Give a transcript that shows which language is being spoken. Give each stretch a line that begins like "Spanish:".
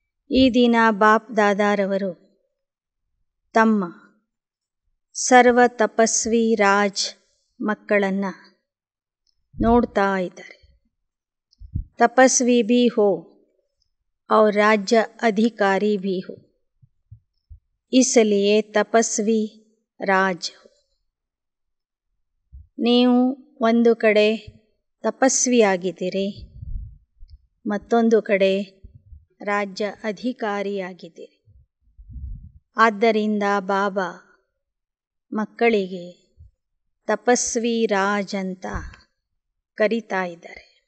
Kannada: ಈ ದಿನ ಬಾಪ್ ದಾದಾರವರು ತಮ್ಮ ಸರ್ವ ತಪಸ್ವಿ ರಾಜ್ ಮಕ್ಕಳನ್ನು ನೋಡ್ತಾ ಇದ್ದಾರೆ.
Hindi: तपस्वी भी हो और राज्य अधिकारी भी हो, इसलिए तपस्वी राज हो.
Kannada: ನೀವು ಒಂದು ಕಡೆ ತಪಸ್ವಿಯಾಗಿದ್ದೀರಿ, ಮತ್ತೊಂದು ಕಡೆ ರಾಜ್ಯ ಅಧಿಕಾರಿಯಾಗಿದ್ದೀರಿ. ಆದ್ದರಿಂದ ಬಾಬಾ ಮಕ್ಕಳಿಗೆ ತಪಸ್ವಿ ರಾಜ್ ಅಂತ ಕರೀತಾ ಇದ್ದಾರೆ.